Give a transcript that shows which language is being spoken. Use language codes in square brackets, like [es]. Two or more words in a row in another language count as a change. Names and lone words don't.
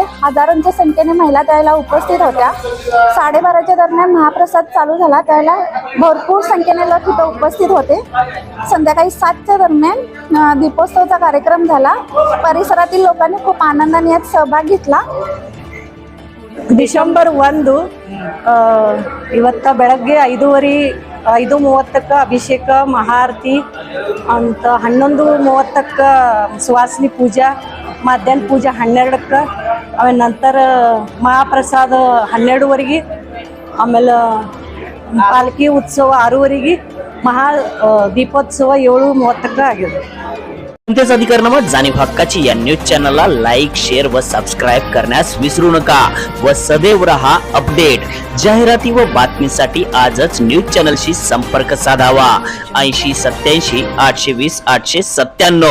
[mr] हजारोंच्या संख्येने महिला त्यावेळेला उपस्थित होत्या। 12:30च्या दरम्यान महाप्रसाद चालू झाला। त्यावेळेला भरपूर संख्येने लोक इथं उपस्थित होते। संध्याकाळी 7च्या दरम्यान दीपोत्सवाचा कार्यक्रम झाला। परिसरातील लोकांनी खूप आनंदाने यात सहभाग घेतला। [kn] ಡಿಸೆಂಬರ್ 1 ಇವತ್ತ ಬೆಳಗ್ಗೆ 5:30ಕ್ಕೆ ಅಭಿಷೇಕ, ಮಹಾರತಿ ಅಂತ 11:30ಕ್ಕೆ ಸುವಾಸಿನಿ ಪೂಜಾ, ಮಧ್ಯಾಹ್ನ ಪೂಜಾ 12ಕ್ಕೆ, ಆಮೇಲೆ ನಂತರ ಮಹಾಪ್ರಸಾದ 12ವರೆಗೆ, ಆಮೇಲೆ ಪಾಲ್ಕಿ ಉತ್ಸವ 6ವರೆಗೆ, ದೀಪೋತ್ಸವ 7:30ಕ್ಕೆ ಆಗಿದೆ। [mr] जनतेचा अधिकारनामा जाणीव हक्काची या [en] news channel like, share [mr] व सबस्क्राईब करण्यास विसरू नका व सदैव रहा अपडेट। जाहिराती व बातमीसाठी आजच [en] news channel [mr] संपर्क साधावा। 80 87 820 897।